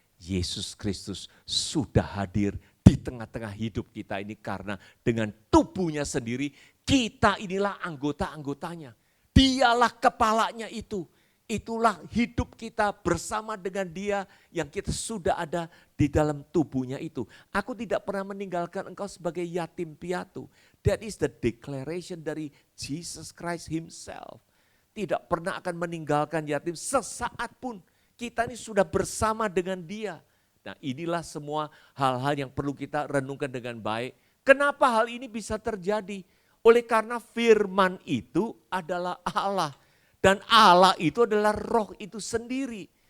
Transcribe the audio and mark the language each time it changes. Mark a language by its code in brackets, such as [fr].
[id] Yesus Kristus sudah hadir di tengah-tengah hidup kita ini karena dengan tubuhnya sendiri, kita inilah anggota-anggotanya. Dialah kepalanya itu. Itulah hidup kita bersama dengan dia yang kita sudah ada di dalam tubuhnya itu. Aku tidak pernah meninggalkan engkau sebagai yatim piatu. [en] That is the declaration dari Jesus Christ himself. [id] Tidak pernah akan meninggalkan yatim sesaat pun. Kita ini sudah bersama dengan dia. Nah, inilah semua hal-hal yang perlu kita renungkan dengan baik. Kenapa hal ini bisa terjadi? Oleh karena firman itu adalah Allah. Dan Allah itu adalah roh itu sendiri.